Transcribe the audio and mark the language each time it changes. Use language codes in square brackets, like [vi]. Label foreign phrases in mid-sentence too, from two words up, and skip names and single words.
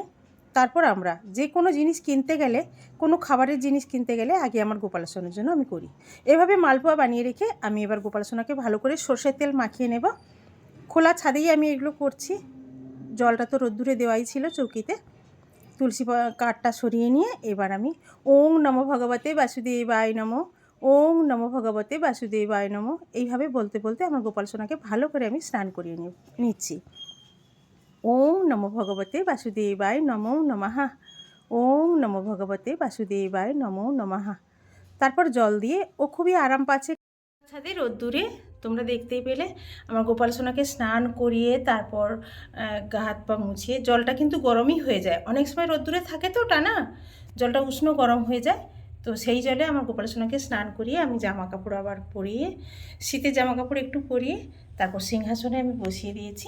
[bn] তারপর আমরা যে কোনো জিনিস কিনতে গেলে, কোনো খাবারের জিনিস কিনতে গেলে আগে আমার গোপাল সোনার জন্য আমি করি। এভাবে মালপোয়া বানিয়ে রেখে আমি এবার গোপাল সোনাকে ভালো করে সর্ষের তেল মাখিয়ে নেব। খোলা ছাদেই আমি এগুলো করছি। জলটা তো রোদ্দুরে দেওয়াই ছিল চৌকিতে। তুলসী কাঠটা সরিয়ে নিয়ে এবার আমি [sa] ওং নমো ভগবতে বাসুদেবায় নমো, ওং নমো ভগবতে বাসুদেবায় নমো [bn] এইভাবে বলতে বলতে আমার গোপাল সোনাকে ভালো করে আমি স্নান করিয়ে নিচ্ছি। [sa] ওং নমো ভগবতে বাসুদেবায় নমো নমঃ, ওং নমো ভগবতে বাসুদেবায় নমো নমঃ। [bn] তারপর জল দিয়ে ও খুবই আরাম পাচ্ছে ছাদে রোদ্দুরে। তোমরা দেখতেই পেলে আমার গোপাল সোনাকে স্নান করিয়ে তারপর গা হাত পা মুছিয়ে, জলটা কিন্তু গরমই হয়ে যায়। অনেক সময় রোদ্দুরে থাকে তো টানা, জলটা উষ্ণ গরম হয়ে যায়। তো সেই জলে আমার গোপাল সোনাকে স্নান করিয়ে আমি জামা কাপড় আবার পরিয়ে, শীতের জামা কাপড় একটু পরিয়ে তারপর সিংহাসনে আমি বসিয়ে দিয়েছি।